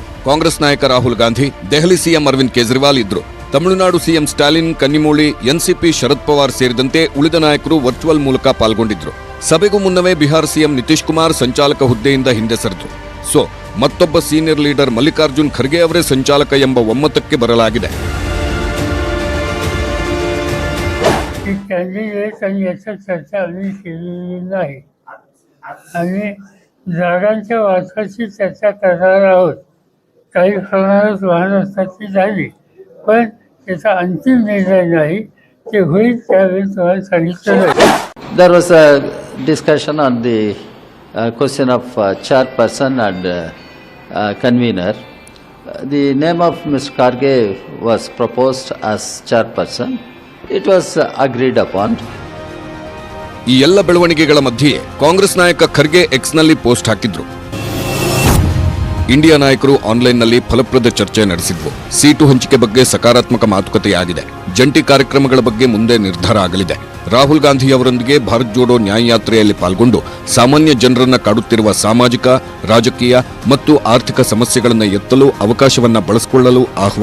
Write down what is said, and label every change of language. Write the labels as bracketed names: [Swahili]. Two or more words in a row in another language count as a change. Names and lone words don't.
[Kannada] ಕಾಂಗ್ರೆಸ್ ನಾಯಕ ರಾಹುಲ್ ಗಾಂಧಿ, ದೆಹಲಿ ಸಿಎಂ ಅರವಿಂದ್ ಕೇಜ್ರಿವಾಲ್ ಇದ್ರು. ತಮಿಳುನಾಡು ಸಿಎಂ ಸ್ಟಾಲಿನ್, ಕನ್ನಿಮೋಳಿ, ಎನ್ಸಿಪಿ ಶರದ್ ಪವಾರ್ ಸೇರಿದಂತೆ ಉಳಿದ ನಾಯಕರು ವರ್ಚುವಲ್ ಮೂಲಕ ಪಾಲ್ಗೊಂಡಿದ್ರು. ಸಭೆಗೂ ಮುನ್ನವೇ ಬಿಹಾರ ಸಿಎಂ ನಿತೀಶ್ ಕುಮಾರ್ ಸಂಚಾಲಕ ಹುದ್ದೆಯಿಂದ ಹಿಂದೆ ಸರಿದ್ರು. ಮತ್ತೊಬ್ಬ [English] senior leader [Kannada] ಮಲ್ಲಿಕಾರ್ಜುನ್ ಖರ್ಗೆ ಅವರೇ ಸಂಚಾಲಕ ಎಂಬ ಒಮ್ಮತಕ್ಕೆ ಬರಲಾಗಿದೆ. [Marathi] जागांच्या वाटाची चर्चा करणार आहोत. काही प्रमाणात वाहनस्थाची झाली, पण त्याचा अंतिम निर्णय नाही. ते होईल त्यावेळी तुम्हाला सांगितलं. [English] There was a discussion on the question of chairperson and convener. The name of Mr. Kharge was proposed as chairperson. It was agreed upon. [Kannada] ಈ ಎಲ್ಲ ಬೆಳವಣಿಗೆಗಳ ಮಧ್ಯೆ ಕಾಂಗ್ರೆಸ್ ನಾಯಕ ಖರ್ಗೆ ಎಕ್ಸ್ನಲ್ಲಿ ಪೋಸ್ಟ್ ಹಾಕಿದ್ರು. ಇಂಡಿಯಾ ನಾಯಕರು ಆನ್ಲೈನ್ನಲ್ಲಿ ಫಲಪ್ರದ ಚರ್ಚೆ ನಡೆಸಿದ್ವು. ಸೀಟು ಹಂಚಿಕೆ ಬಗ್ಗೆ ಸಕಾರಾತ್ಮಕ ಮಾತುಕತೆಯಾಗಿದೆ. ಜಂಟಿ ಕಾರ್ಯಕ್ರಮಗಳ ಬಗ್ಗೆ ಮುಂದೆ ನಿರ್ಧಾರ ಆಗಲಿದೆ. ರಾಹುಲ್ ಗಾಂಧಿ ಅವರೊಂದಿಗೆ ಭಾರತ್ ಜೋಡೋ ನ್ಯಾಯ ಯಾತ್ರೆಯಲ್ಲಿ ಪಾಲ್ಗೊಂಡು ಸಾಮಾನ್ಯ ಜನರನ್ನ ಕಾಡುತ್ತಿರುವ ಸಾಮಾಜಿಕ, ರಾಜಕೀಯ ಮತ್ತು ಆರ್ಥಿಕ ಸಮಸ್ಯೆಗಳನ್ನು ಎತ್ತಲು ಅವಕಾಶವನ್ನ ಬಳಸಿಕೊಳ್ಳಲು ಆಹ್ವಾನಿಸಿದೆ.